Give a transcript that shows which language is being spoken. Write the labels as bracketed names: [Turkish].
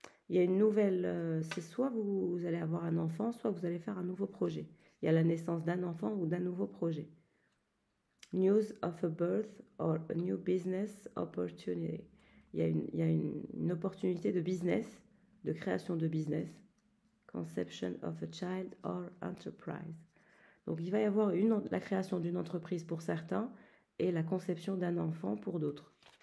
[French] Il y a une nouvelle... c'est soit vous allez avoir un enfant, soit vous allez faire un nouveau projet. Il y a la naissance d'un enfant ou d'un nouveau projet. [English] News of a birth or a new business opportunity. [French] Il y a une opportunité de business, de création de business. [English] Conception of a child or enterprise. [French] Donc il va y avoir la création d'une entreprise pour certains et la conception d'un enfant pour d'autres.